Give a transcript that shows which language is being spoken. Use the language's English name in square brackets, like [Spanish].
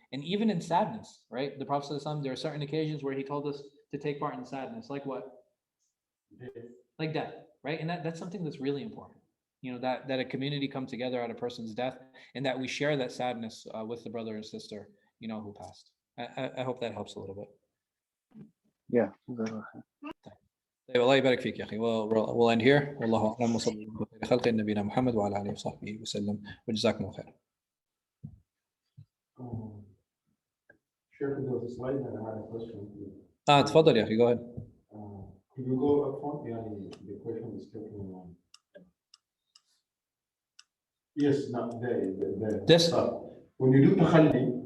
[English] And even in sadness, right? The Prophet, there are certain occasions where he told us to take part in sadness, like what? Like death, right? And that's something that's really important. that a community come together at a person's death, and that we share that sadness with the brother and sister, who passed. I hope that helps a little bit. Yeah. [Arabic] طيب الله يبارك فيك يا أخي. [English] We'll end here. [Arabic] والله أعلم وصلى الله على خير خلق نبينا محمد وعلى آله وصحبه وسلم وجزاكم الله خير. [English] Sure, there was a slide and I had a question. [Arabic] تفضل يا أخي. [English] Go ahead. Could you go up front? Yeah, the question is taken on. Yes, not the This? When you do tahalli,